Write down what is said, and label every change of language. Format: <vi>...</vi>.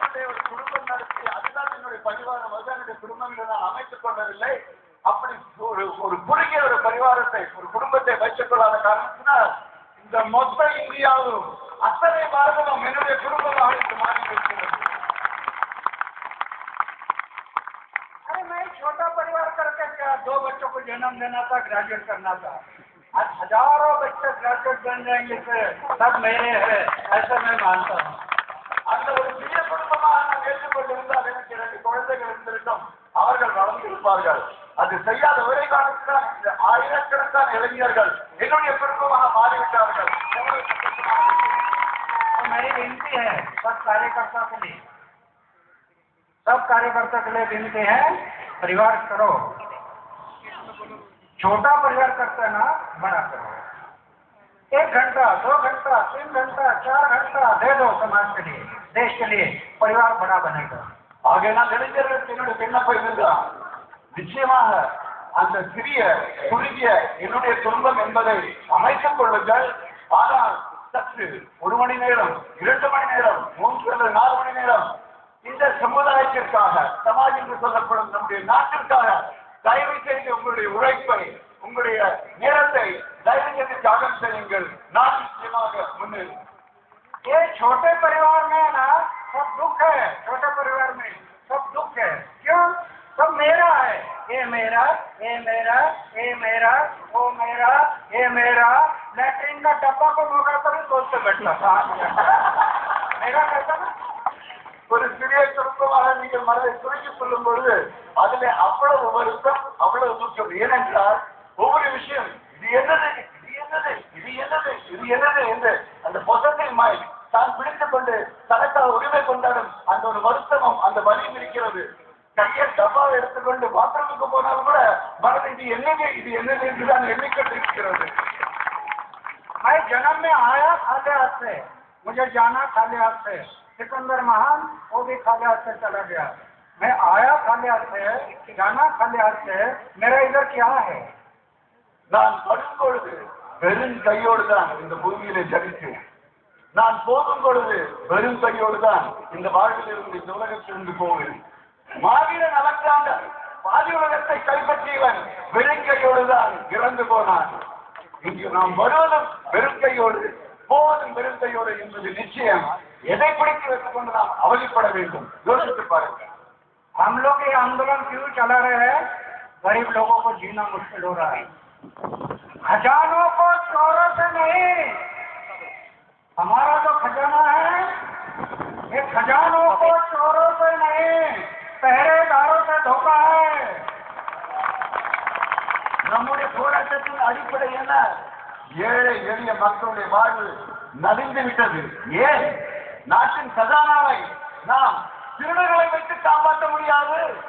<ta>ஒரு குடும்பம் நடத்தி அதுதான் என்னுடைய பரிவாரம், அதுதான் என்னுடைய குடும்பம் என்று நான் அமைத்துக் கொள்ளவில்லை. அப்படி ஒரு குறுகிய ஒரு பரிவாரத்தை, ஒரு குடும்பத்தை வைத்துக் கொள்ளாத காரணத்தினால் இந்த மொத்த இந்தியாவும் அத்தனை பாரதமும் என்னுடைய குடும்பமாக இன்று மாறி இருக்கிறது.</ta> <hi>अरे मैं छोटा परिवार करके क्या 2 बच्चों को जन्म देना था, ग्रेजुएट करना था. आज हजारों बच्चे ग्रेजुएट बन जाएंगे, सब मेरे हैं, ऐसा मैं मानता हूँ.</hi> <ta>அந்த ஒரு சிறிய குடும்பமாக நான் ஏற்றுக்கொண்டிருந்தால் எனக்கு 2 குழந்தைகள் இருந்திருக்கும், அவர்கள் வளர்ந்திருப்பார்கள். அது செய்யாத ஒரே காரணத்தினால் இந்த ஆயிரக்கணக்கான இளைஞர்கள் என்னுடைய குடும்பமாக மாறிவிட்டார்கள்.</ta> <hi>तो मेरी विनती है सब कार्यकर्ता के लिए, सब कार्यकर्ता के लिए विनती है, परिवार करो. छोटा परिवार करते हैं ना, बड़ा करो. 1 घंटा 2 घंटा 3 घंटा 4 घंटा दे दो समाज के लिए, देश के लिए, परिवार बड़ा बनेगा.</hi> <ta>ஆகையினால் இளைஞர்களுக்கு என்னுடைய விண்ணப்பம் இதுதான். நிச்சயமாக அந்த சிறிய குறுகிய என்னுடைய குடும்பம் என்பதை அமைத்துக் கொள்ளுங்கள். ஆனால் சற்று 1 மணி நேரம் 2 மணி நேரம் 3 அல்லது 4 மணி நேரம் இந்த சமுதாயத்திற்காக, சமாஜ் என்று சொல்லப்படும் நம்முடைய நாட்டிற்காக தயவு செய்து உங்களுடைய உழைப்பை, உங்களுடைய நேரத்தை தயவு செய்து தியாகம் செய்யுங்கள். நான் நிச்சயமாக முன்னேறும்.</ta> <hi>ये छोटे परिवार में ना सब दुख है, छोटे परिवार में सब दुख है. क्यों? सब मेरा है. ये मेरा, ये मेरा, ये मेरा, वो मेरा, ये मेरा. लैट्रिन का डब्बा को मौका पर सोचते बैठता था. मेरा कहता ना.</hi> <ta>ஒரு சிறிய குடும்பமாக நீங்கள் மனதை சுருக்கிக் கொள்ளும் பொழுது அதிலே அவ்வளவு வருத்தம், அவ்வளவு துக்கம். ஏனென்றால் ஒவ்வொரு விஷயம் இது என்னது, இது என்னது, இது என்னது, இது என்னது என்று அந்த</ta> <en>possessive mind</en> <ta>தான் பிடித்துக் கொண்டு தனக்காக உரிமை கொண்டாடும் அந்த ஒரு வருத்தமும் அந்த வலியும் இருக்கிறது. கையில் டப்பாவை எடுத்துக்கொண்டு பாத்ரூமுக்கு போனாலும் கூட மனது இது என்னது, இது என்னது என்றுதான் எண்ணிக்கொண்டு இருக்கிறது.</ta> <hi>मैं जन्म में आया खाली हाथ से, मुझे जाना खाली हाथ से. सिकंदर महान वो भी खाली हाथ से चला गया. मैं आया खाली हाथ से, जाना खाली हाथ से. मेरा इधर क्या है?</hi> <ta>நான் படும் பொழுது வெறும் கையோடு தான் இந்த பூமியிலே ஜனித்தேன். நான் போகும் பொழுது வெறும் கையோடு தான் இந்த வாழ்வில் இருந்து, இந்த உலகத்திலிருந்து போவேன். மாவீரன் அலெக்சாண்டர் பாதி உலகத்தை கைப்பற்றியவன் வெறும் கையோடு தான் இறந்து போனான். இங்கு நாம் வருவதும் வெறும் கையோடு, போவதும் வெறும் கையோடு என்பது நிச்சயம். எதை பிடித்து வைத்துக் கொண்டு நாம் அவதிப்பட வேண்டும்? யோசித்து பாருங்கள்.</ta> <hi>हम लोग ये आंदोलन क्यों चला रहे हैं? गरीब लोगों को जीना मुश्किल हो रहा है. खजानों को चोरों से नहीं, हमारा जो खजाना है ये खजानों को चोरों से नहीं, पहरेदारों से धोखा है.</hi> <ta>நம்முடைய போராட்டத்தின் அடிப்படை என்ன? ஏழை எளிய மக்களுடைய வாழ்வு நலிந்து விட்டது. ஏன்? நாட்டின் கஜானாவை நாம் திருடர்களை வைத்து காப்பாற்ற முடியாது.</ta>